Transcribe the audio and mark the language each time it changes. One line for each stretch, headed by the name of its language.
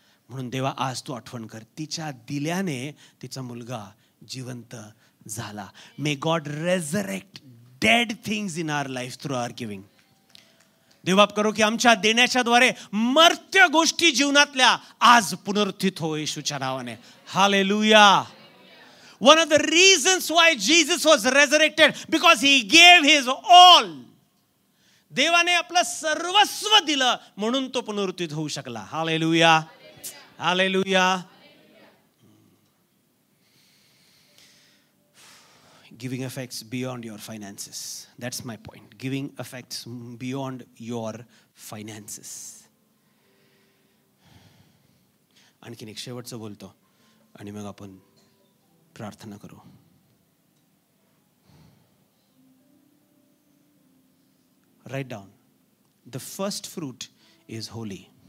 Marathi: म्हणून देवा आज तू आठवण कर. तिच्या दिल्याने तिचा मुलगा जिवंत झाला.
English: May God resurrect dead things in our life through our giving.
Marathi: देवबाप करो की आमच्या देण्याच्या द्वारे मर्त्य गोष्टी जीवनातल्या आज पुनरुत्थित हो येशूच्या नावाने. Hallelujah.
English: One of the reasons why Jesus was resurrected, because he gave his all.
Marathi: देवाने आपलं सर्वस्व दिलं म्हणून तो पुनरुत्थित होऊ शकला. Hallelujah, hallelujah.
English: Giving affects beyond your finances. That's my point. Giving affects beyond your finances.
Marathi: आणखीन एक शेवटचं बोलतो आणि मग आपण प्रार्थना करू.
English: Write down. The first fruit is holy.